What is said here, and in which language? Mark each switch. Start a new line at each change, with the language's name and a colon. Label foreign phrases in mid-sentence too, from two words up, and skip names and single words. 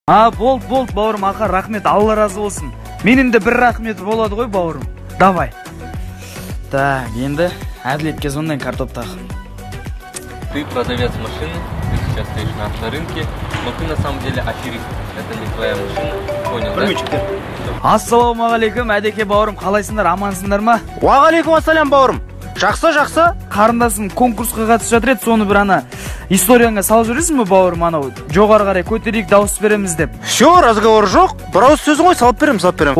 Kazakh: Болт бауырым, ақа, рахмет, Алла разы болсын. Менің де бір рахмет болады ғой, бауырым.
Russian: Давай.
Kazakh: Так, енді әділетке сондай картоп тағы.
Russian: Ты продавец машины, ты сейчас стоишь на авторынке, но ты на самом деле аферист. Это не твоя машина. Понял, да?
Kazakh: Ассалаумағалейкум, әдеке бауырым, қалайсыңдар, амансыңдар ма? Уағалейкум ассалям бауырым. Жақсы. Қарындасым конкурсқа қатысып жатыр еді, соны бір ана историяңа салып жүресің бе бауырым, анау жоғары қарай көтерейік, дауыс береміз деп.
Russian: Шо, разговор
Kazakh: жоқ. Бір ауыз сөзің ғой, салып берем.